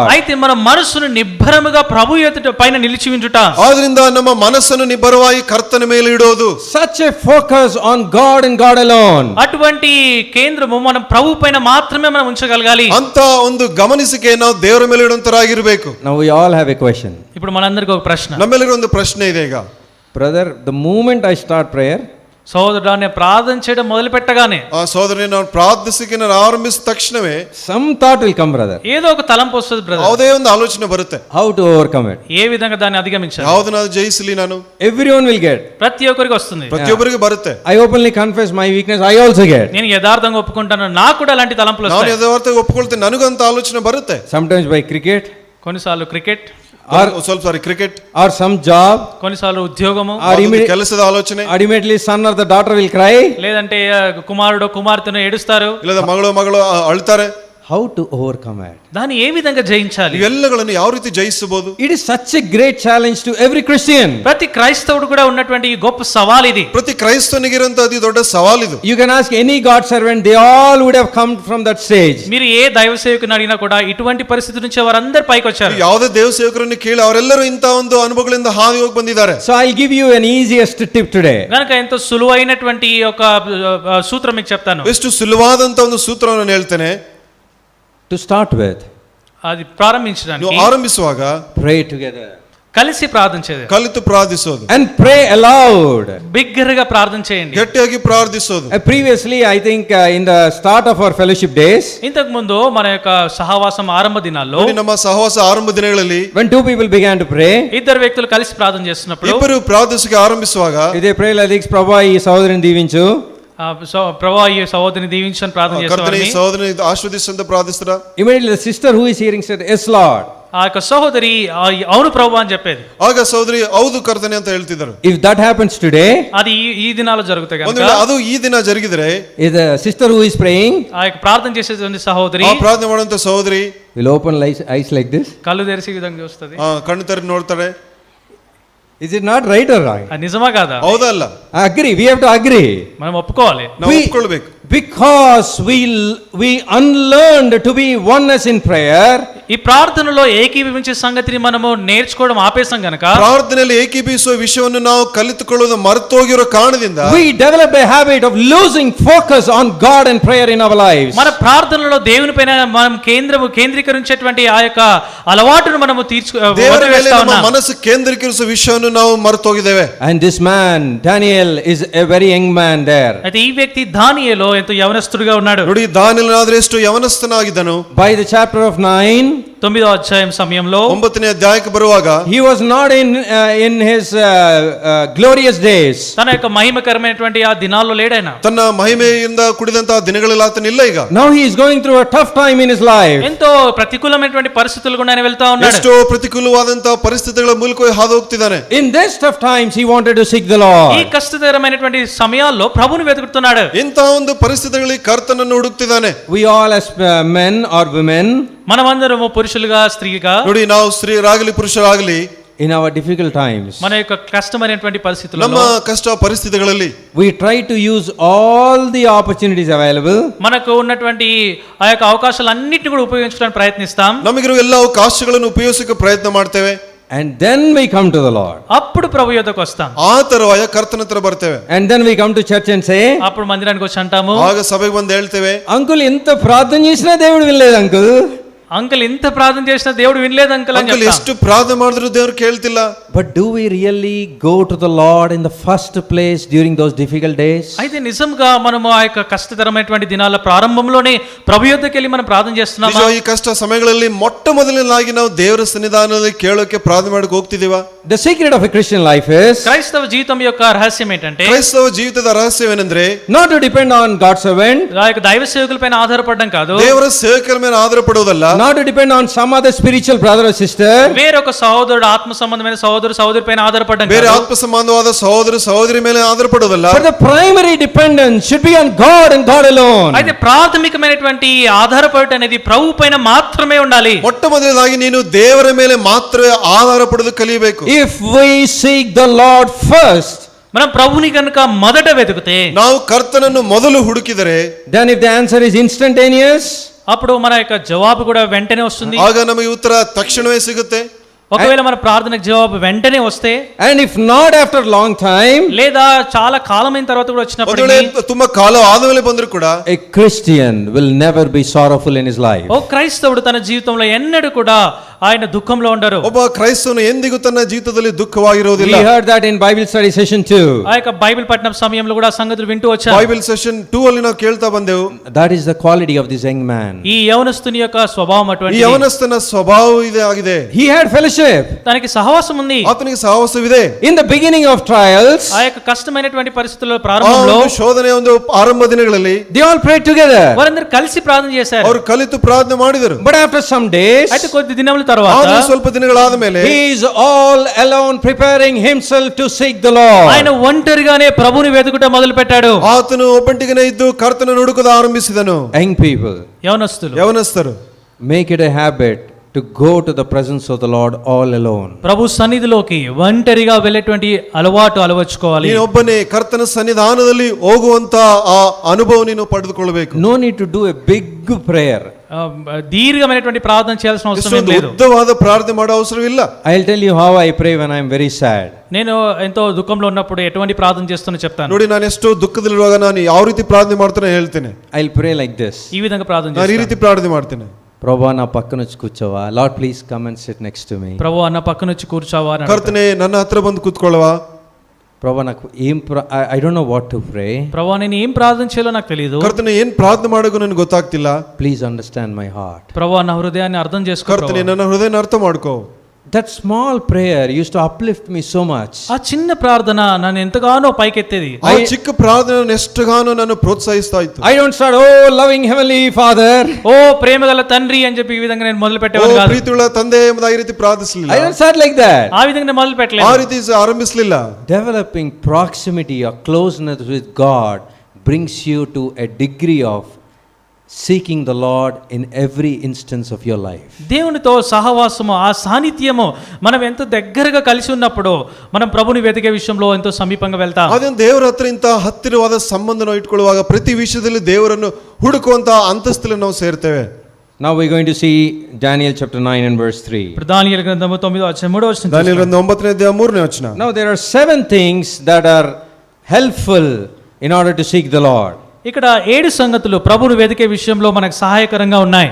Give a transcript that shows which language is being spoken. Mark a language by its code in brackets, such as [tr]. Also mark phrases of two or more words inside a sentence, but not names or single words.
[te] అయితే మన మనసును నిబ్బరముగా ప్రభు యొద్దట పైన నిలిచి ఉంచుట. [kn] ಆದ್ರಿಂದ ನಮ್ಮ ಮನಸ್ಸನ್ನು ನಿಬ್ಬರವಾಗಿ ಕರ್ತನ ಮೇಲೆ ಇಡೋದು. [en] Such a focus on God and God alone. [te] అటువంటి కేంద్రము మనం ప్రభు పైన మాత్రమే మనం ఉంచగలగాలి. [kn] ಅಂತ ಒಂದು ಗಮನಿಸಿಕೆ ನಾವು ದೇವರ ಮೇಲೆ ಇಡುವಂತರಾಗಿರ್ಬೇಕು. [en] Now we all have a question. [te] ఇప్పుడు మనందరికీ ఒక ప్రశ్న. [kn] ನಮ್ಮೆಲ್ಲರಿಗೂ ಒಂದು ಪ್ರಶ್ನೆ ಇದೆ ಈಗ. [en] Brother, the moment I start prayer, [te] సోదరుడా, నేను ప్రార్థన చేయడం మొదలు పెట్టగానే [kn] ಆ ಸಹೋದರನೇ, ನಾವು ಪ್ರಾರ್ಥಿಸಿಕೆ ನಾನು ಆರಂಭಿಸಿದ ತಕ್ಷಣವೇ [en] some thought will come, brother. [te] ఏదో ఒక తలంపు వస్తుంది బ్రదర్. [kn] ಯಾವುದೇ ಒಂದು ಆಲೋಚನೆ ಬರುತ್ತೆ. [en] How to overcome it? [te] ఏ విధంగా దాన్ని అధిగమించాలి? [kn] ಯಾವುದನ್ನ ಜಯಿಸಲಿ ನಾನು? [en] Everyone will get. [te] ప్రతి ఒక్కరికి వస్తుంది. [kn] ಪ್ರತಿಯೊಬ್ಬರಿಗೆ ಬರುತ್ತೆ. [en] I openly confess my weakness, I also get. [te] నేను యథార్థంగా ఒప్పుకుంటాను, నాకు కూడా అలాంటి తలంపులు [kn] ನಾನು [te] వస్తాయి. [kn] ಯಥಾರ್ಥವಾಗಿ ಒಪ್ಪಿಕೊಳ್ತೇನೆ, ನನಗಂತ ಆಲೋಚನೆ ಬರುತ್ತೆ. [en] Sometimes by cricket [te] కొన్నిసార్లు క్రికెట్, [kn] ಸ್ವಲ್ಪ ಸಾರಿ ಕ್ರಿಕೆಟ್, [en] or some job, [te] కొన్నిసార్లు ఉద్యోగము, [en] or [kn] ಕೆಲಸದ ಆಲೋಚನೆ, [en] immediately son or the daughter will cry. [te] లేదంటే కుమారుడు కుమార్తెను ఏడుస్తారు. [kn] ಇಲ್ಲದ ಮಗಳು ಅಳ್ತಾರೆ. [en] How to overcome it? [te] దాన్ని ఏ విధంగా జయించాలి? [kn] ಇವೆಲ್ಲಗಳನ್ನು ಯಾವ ರೀತಿ ಜಯಿಸಬಹುದು? [en] It is such a great challenge to every Christian. [te] ప్రతి క్రైస్తవుడు కూడా ఉన్నటువంటి ఈ గొప్ప సవాల్ ఇది. [kn] ಪ್ರತಿ ಕ್ರೈಸ್ತನಿಗಿರಂತ ಅತಿ ದೊಡ್ಡ ಸವಾಲಿದು. [en] You can ask any God servant, they all would have come from that stage. [te] మీరు ఏ దైవ సేవకుని అడిగినా కూడా ఇటువంటి పరిస్థితి నుంచి వారందరూ పైకి వచ్చారు. [kn] ಯಾವುದೇ ದೇವ ಸೇವಕರನ್ನು ಕೇಳಿ ಅವರೆಲ್ಲರೂ ಇಂತ ಒಂದು ಅನುಭವಗಳಿಂದ ಹಾದಿ ಹೋಗಿ ಬಂದಿದ್ದಾರೆ. [en] So I'll give you an easiest tip today. [te] గనుక ఎంతో సులువైనటువంటి ఒక సూత్రం మీకు చెప్తాను. [kn] ಎಷ್ಟು ಸುಲಭವಾದಂತ ಒಂದು ಸೂತ್ರವನ್ನು ಹೇಳ್ತೇನೆ. [en] To start with, [te] అది ప్రారంభించడానికి [kn] ನೀವು ಆರಂಭಿಸುವಾಗ [en] pray together [te] కలిసి ప్రార్థన చేయాలి. [kn] ಕಲಿತು ಪ್ರಾರ್ಥಿಸೋದು, [en] and pray aloud. [te] బిగ్గరగా ప్రార్థన చేయండి. [kn] ಗಟ್ಟಿಯಾಗಿ ಪ್ರಾರ್ಥಿಸೋದು. [en] Previously, I think in the start of our fellowship days, [te] ఇంతకు ముందు మన యొక్క సహవాసం ఆరంభ దినాల్లో [kn] ನೋಡಿ, ನಮ್ಮ ಸಹವಾಸ ಆರಂಭ ದಿನಗಳಲ್ಲಿ [en] when two people began to pray, [te] ఇద్దరు వ్యక్తులు కలిసి ప్రార్థన చేస్తున్నప్పుడు [kn] ಇಬ್ಬರು ಪ್ರಾರ್ಥಿಸಿಕೆ ಆರಂಭಿಸುವಾಗ [en] they pray like this, [te] Prabhu, ఈ సహోదరుని దీవించు. ప్రభు ఈ సహోదరిని దీవించని ప్రార్థన [kn] ಕರ್ತನೇ [te] చేస్తామని [kn] ಸಹೋದರని ಆಶೀರ್ವದಿಸಂತ ಪ್ರಾರ್ಥಿಸ್ತಾರ. [en] Immediately the sister who is hearing said, yes Lord. [te] ఆ యొక్క సహోదరి అవును ప్రభు అని చెప్పేది. [kn] ಆಗ ಸಹೋದರಿ ಹೌದು ಕರ್ತನೆ ಅಂತ ಹೇಳ್ತಿದ್ದಾರೆ. [en] If that happens today, [te] అది ఈ దినాల్లో జరుగుతాయి [kn] ಒಂದು [te] కనుక [kn] ವೇಳೆ ಅದು ಈ ದಿನ ಜರುಗಿದರೆ, [en] if the sister who is praying [te] ఆ యొక్క ప్రార్థన చేసేటువంటి సహోదరి [kn] ಆ ಪ್ರಾರ್ಥನೆ ಮಾಡುವಂತ ಸಹೋದರಿ [en] will open eyes like this. [te] కళ్ళు తెరిచి ఈ విధంగా చూస్తుంది. [kn] ಕಣ್ಣು ತೆರೆದು ನೋಡ್ತಾರೆ. [en] Is it not right or wrong? [te] అది నిజమా కాదా? [kn] ಹೌದಾ ಅಲ್ಲ? [en] Agree, we have to agree. [te] మనం ఒప్పుకోవాలి. [kn] ನಾವು ಒಪ್ಕೊಳ್ಬೇಕು. [en] Because we unlearned to be oneness in prayer. [te] ఈ ప్రార్థనలో ఏకీభవించే సంగతిని మనము నేర్చుకోవడం ఆపేసాం గనక, [kn] ಪ್ರಾರ್ಥನೆಯಲ್ಲಿ ಏಕೀಭವಿಸುವ ವಿಷಯವನ್ನು ನಾವು ಕಲಿತುಕೊಳ್ಳುವುದು ಮರೆತೋಗಿರೋ ಕಾರಣದಿಂದ [en] We developed a habit of losing focus on God and prayer in our lives. [te] మన ప్రార్థనలో దేవుని పైన మనం కేంద్రీకరించేటువంటి ఆ యొక్క అలవాటును మనము [kn] ದೇವರ ಮೇಲೆ ನಮ್ಮ ಮನಸ್ಸು ಕೇಂದ್ರೀಕರಿಸುವ ವಿಷಯವನ್ನು ನಾವು ಮರೆತೋಗಿದ್ದೇವೆ. [en] And this man Daniel is a very young man there. [te] అయితే ఈ వ్యక్తి దానియేలు ఎంతో యవనస్తుడిగా ఉన్నాడు. [kn] ನೋಡಿ, ದಾನಿಯೇಲನಾದರೆ ಎಷ್ಟು ಯವನಸ್ಥನಾಗಿದ್ದನು. [en] By the chapter of 9, [te] 9వ అధ్యాయం సమయంలో [kn] 9ನೇ ಅಧ್ಯಾಯಕ್ಕೆ ಬರುವಾಗ [en] he was not in his glorious days. [te] తన యొక్క మహిమకరమైనటువంటి ఆ దినాల్లో లేడైనా. [kn] ತನ್ನ ಮಹಿಮೆಯಿಂದ ಕುಡಿದಂತಹ ದಿನಗಳಲ್ಲಿ ಆತನಿಲ್ಲ ಈಗ. [en] Now he is going through a tough time in his life. [te] ఎంతో ప్రతికూలమైనటువంటి పరిస్థితులు కూడా ఆయన వెళ్తా ఉన్నాడు. [kn] ಎಷ್ಟೋ ಪ್ರತಿಕೂಲವಾದಂತಹ ಪರಿಸ್ಥಿತಿಗಳ ಮೂಲಕ ಹಾದು ಹೋಗ್ತಿದ್ದಾನೆ. [en] In this tough times he wanted to seek the Lord. [te] ఈ కష్టతరమైనటువంటి సమయాల్లో ప్రభువుని వెతుకుతున్నాడు. [kn] ಇಂತಹ ಒಂದು ಪರಿಸ್ಥಿತಿಗಳಲ್ಲಿ ಕರ್ತನನ್ನು ಹುಡುಕ್ತಿದ್ದಾನೆ. [en] We all as men or women, [te] మనమందరము పురుషులుగా స్త్రీగా, [kn] ನೋಡಿ, ನಾವು ಸ್ತ್ರೀಯರಾಗಲಿ ಪುರುಷರಾಗಲಿ [en] in our difficult times, [te] మన యొక్క కష్టమైనటువంటి [kn] ನಮ್ಮ [te] పరిస్థితుల్లో [kn] ಕಷ್ಟ ಪರಿಸ್ಥಿತಿಗಳಲ್ಲಿ [en] we try to use all the opportunities available [te] మనకు ఉన్నటువంటి ఆ యొక్క అవకాశాలన్నిటిని కూడా ఉపయోగించడానికి ప్రయత్నిస్తాం. [kn] ನಮಗಿರುವ ಎಲ್ಲ ಅವಕಾಶಗಳನ್ನು ಉಪಯೋಗಿಸಕ್ಕೆ ಪ್ರಯತ್ನ ಮಾಡ್ತೇವೆ. [en] and then we come to the Lord. [te] అప్పుడు ప్రభు యొద్దకు వస్తాం. [kn] ಆ ತರುವಾಯ ಕರ್ತನ ಹತ್ರ ಬರ್ತೇವೆ. [en] And then we come to church and say, [te] అప్పుడు మందిరానికి వచ్చి అంటాము, [kn] ಆಗ ಸಭೆಗೆ ಬಂದು ಹೇಳ್ತೇವೆ, [te] అంకుల్ ఎంత ప్రార్థన చేసినా దేవుడు వినలేదు అంకుల్. అంకుల్ ఇంత ప్రార్థన చేసినా దేవుడు వినలేదు అంకుల్ అని [kn] ಅಂಕಲ್ [te] చెప్తాం. [kn] ಎಷ್ಟು ಪ್ರಾರ್ಥನೆ ಮಾಡಿದ್ರು ದೇವ್ರು ಕೇಳ್ತಿಲ್ಲ. [en] But do we really go to the Lord in the first place during those difficult days? [te] అయితే నిజంగా మనము ఆ యొక్క కష్టతరమైనటువంటి దినాల ప్రారంభంలోనే ప్రభు యొద్దకు వెళ్ళి మనం ప్రార్థన చేస్తున్నామా? [kn] ನಿಜ ಈ ಕಷ್ಟ ಸಮಯಗಳಲ್ಲಿ ಮೊಟ್ಟ ಮೊದಲನೇದಾಗಿ ನಾವು ದೇವರ ಸನ್ನಿಧಾನದಲ್ಲಿ ಕೇಳೋಕೆ ಪ್ರಾರ್ಥನೆ ಮಾಡಕ್ಕೆ ಹೋಗ್ತಿದೀವಾ? [en] The secret of a Christian life is [te] క్రైస్తవ జీవితం యొక్క రహస్యం ఏంటంటే [kn] ಕ್ರೈಸ್ತವ ಜೀವಿತದ ರಹಸ್ಯವೇನೆಂದ್ರೆ [en] not to depend on God's servant, [te] ఆ యొక్క దైవ సేవకులపైన ఆధారపడడం కాదు, [kn] ದೇವರ ಸೇವಕರ ಮೇಲೆ ಆಧಾರಪಡುವುದಲ್ಲ, [en] not to depend on some other spiritual brother or sister, [te] వేరొక సహోదరుడు ఆత్మ సంబంధమైన సహోదరు పైన ఆధారపడడం [kn] ಬೇರೆ [te] కాదు. [kn] ಆತ್ಮ ಸಂಬಂಧವಾದ ಸಹೋದರ ಸಹೋದರಿ ಮೇಲೆ ಆಧಾರಪಡುವುದಲ್ಲ. [en] but the primary dependence should be on God and God alone. [te] అయితే ప్రాథమికమైనటువంటి ఆధారపడటం అనేది ప్రభు పైన మాత్రమే ఉండాలి. [kn] ಮೊಟ್ಟ ಮೊದಲನೇದಾಗಿ ನೀನು ದೇವರ ಮೇಲೆ ಮಾತ್ರ ಆಧಾರ ಪಡೆದು ಕಲಿಯಬೇಕು. [en] If we seek the Lord first, [te] మనం ప్రభుని కనుక మొదట వెతుకుతే, [kn] ನಾವು ಕರ್ತನನ್ನು ಮೊದಲು ಹುಡುಕಿದರೆ, [en] then if the answer is instantaneous, [te] అప్పుడు మన యొక్క జవాబు కూడా వెంటనే వస్తుంది. [kn] ಆಗ ನಮಗೆ ಉತ್ತರ ತಕ್ಷಣವೇ ಸಿಗುತ್ತೆ. [te] ఒకవేళ మన ప్రార్థనకు జవాబు వెంటనే వస్తే, [en] and if not after long time, [te] లేదా చాలా కాలమైన తర్వాత కూడా [kn] ಒಂದು [te] వచ్చినప్పుడు [kn] ವೇಳೆ ತುಂಬಾ ಕಾಲ ಆದಮೇಲೆ ಬಂದರೂ ಕೂಡ [en] a Christian will never be sorrowful in his life. [te] ఓ క్రైస్తవుడు తన జీవితంలో ఎన్నడూ కూడా ఆయన దుఃఖంలో ఉండరు. [kn] ಒಬ್ಬ ಕ್ರೈಸ್ತವನು ಎಂದಿಗೂ ತನ್ನ ಜೀವಿತದಲ್ಲಿ ದುಃಖವಾಗಿರುವುದಿಲ್ಲ. [en] We heard that in Bible study session 2. [te] ఆ యొక్క బైబిల్ పఠనం సమయంలో కూడా ఆ సంగతులు వింటూ వచ్చారు. [en] Bible session [kn] 2 ಅಲ್ಲಿ ನಾವು ಕೇಳ್ತಾ ಬಂದೆವು. [en] That is the quality of this young man. [te] ఈ యవనస్తుని యొక్క స్వభావం [kn] ಈ [te] అటువంటిది. [kn] ಯವನಸ್ಥನ ಸ್ವಭಾವ ಇದೆ ಆಗಿದೆ. [en] He had fellowship. [te] తనకి సహవాసం ఉంది. [kn] ಆತನಿಗೆ ಸಹವಾಸವಿದೆ. [en] In the beginning of trials, [te] ఆ యొక్క కష్టమైనటువంటి పరిస్థితుల [kn] ಆ [te] ప్రారంభంలో [kn] ಒಂದು ಶೋಧನೆಯ ಒಂದು ಆರಂಭ ದಿನಗಳಲ್ಲಿ [en] they all prayed together. [te] వారందరూ కలిసి ప్రార్థన చేశారు. [kn] ಅವರು ಕಲಿತು ಪ್ರಾರ್ಥನೆ ಮಾಡಿದರು. [en] But after some days, [te] అయితే కొద్ది దినముల తర్వాత [kn] ಆದ್ರೆ ಸ್ವಲ್ಪ ದಿನಗಳಾದ ಮೇಲೆ [en] he is all alone preparing himself to seek the Lord. [te] ఆయన ఒంటరిగానే ప్రభుని వెతుకుట మొదలు పెట్టాడు. [kn] ಆತನು ಒಬ್ಬಂಟಿಗನೇ ಇದ್ದು ಕರ್ತನನ್ನು ಹುಡುಕುವುದು ಆರಂಭಿಸಿದನು. [en] Young people, [te] యవనస్తులు [kn] ಯವನಸ್ಥರು [en] make it a habit to go to the presence of the Lord all alone. [te] ప్రభు సన్నిధిలోకి ఒంటరిగా వెళ్ళేటువంటి అలవాటు అలవర్చుకోవాలి. [kn] ನೀನು ಒಬ್ಬನೇ ಕರ್ತನ ಸನ್ನಿಧಾನದಲ್ಲಿ ಹೋಗುವಂತ ಆ ಅನುಭವ ನೀನು ಪಡೆದುಕೊಳ್ಳಬೇಕು. [en] No need to do a big prayer. [te] దీర్ఘమైనటువంటి ప్రార్థన చేయాల్సిన అవసరం [kn] ಇಷ್ಟೊಂದು [te] లేదు. [kn] ಉದ್ದವಾದ ಪ್ರಾರ್ಥನೆ ಮಾಡೋ ಅವಸರವಿಲ್ಲ. [en] I'll tell you how I pray when I am very sad. [te] నేను ఎంతో దుఃఖంలో ఉన్నప్పుడు ఎటువంటి ప్రార్థన చేస్తున్నా చెప్తాను. [kn] ನೋಡಿ, ನಾನು ಎಷ್ಟೋ ದುಃಖದಲ್ಲಿರುವಾಗ ನಾನು ಯಾವ ರೀತಿ ಪ್ರಾರ್ಥನೆ ಮಾಡ್ತಾನೆ ಹೇಳ್ತೇನೆ. [en] I'll pray like this. [te] ఈ విధంగా ప్రార్థన [kn] ನಾನು ಈ [te] చేస్తాను. [kn] ರೀತಿ ಪ್ರಾರ್ಥನೆ ಮಾಡ್ತೇನೆ. [te] ప్రభా నా పక్కన వచ్చి కూర్చోవా. [en] Lord, please come and sit next to me. [te] ప్రభు అన్న పక్కన వచ్చి కూర్చోవా అని అడుగుతాను. [kn] ಕರ್ತನೆ ನನ್ನ ಹತ್ರ ಬಂದು ಕೂತ್ಕೊಳ್ಳವಾ. [te] ప్రభా నాకు ఏం [en] I don't know what to pray. [te] ప్రభు నేను ఏం ప్రార్థన చేయాలో నాకు తెలియదు. [kn] ಕರ್ತನೆ ಏನ್ ಪ್ರಾರ್ಥನೆ ಮಾಡೋಕು ನನಗೆ ಗೊತ್ತಾಗ್ತಿಲ್ಲ. [en] Please understand my heart. [te] ప్రభు నా హృదయాన్ని అర్థం చేసుకో. [kn] ಕರ್ತನೆ ನನ್ನ ಹೃದಯನ ಅರ್ಥ ಮಾಡ್ಕೋ. [en] That small prayer used to uplift me so much. [te] ఆ చిన్న ప్రార్థన నన్ను ఎంతగానో పైకెత్తేది. [kn] ಆ ಚಿಕ್ಕ ಪ್ರಾರ್ಥನೆ ಎಷ್ಟಗಾನೋ ನಾನು ಪ್ರೋತ್ಸಾಹಿಸ್ತಾ ಇತ್ತು. [en] I don't start, oh loving heavenly Father. [te] ఓ ప్రేమగల తండ్రి అని చెప్పి ఈ విధంగా నేను మొదలు [kn] ಓ [te] పెట్టేవాడు కాదు. [kn] ಪ್ರೀತಿಯುಳ್ಳ ತಂದೆ ಎಂಬುದಾಗಿ ಈ ರೀತಿ ಪ್ರಾರ್ಥಿಸಲಿಲ್ಲ. [en] I don't start like that. [te] ఆ విధంగా నేను మొదలు [kn] ಆ [te] పెట్టలేదు. [kn] ರೀತಿ ಆರಂಭಿಸಲಿಲ್ಲ. [en] Developing proximity or closeness with God brings you to a degree of seeking the Lord in every instance of your life. [te] దేవునితో సహవాసము, ఆ సాన్నిధ్యము మనం ఎంత దగ్గరగా కలిసి ఉన్నప్పుడు మనం ప్రభుని వెతికే విషయంలో ఎంతో సమీపంగా వెళ్తాం. [kn] ಅದೇ ದೇವರ ಹತ್ರ ಇಂತ ಹತ್ತಿರವಾದ ಸಂಬಂಧನ ಇಟ್ಕೊಳ್ಳುವಾಗ ಪ್ರತಿ ವಿಷಯದಲ್ಲಿ ದೇವರನ್ನು ಹುಡುಕುವಂತ ಅಂತಸ್ತಲ್ಲಿ ನಾವು ಸೇರ್ತೇವೆ. [en] Now we're going to see Daniel chapter 9 and verse 3. [te] దానియేలు గ్రంథము 9:3 [kn] ದಾನಿಯೇಲ 9ನೇ ಅಧ್ಯಾಯ 3ನೇ ವಚನ. [en] Now there are 7 things that are helpful in order to seek the Lord. [te] ఇక్కడ 7 సంగతులు ప్రభుని వెతికే విషయంలో మనకు సహాయకరంగా ఉన్నాయి.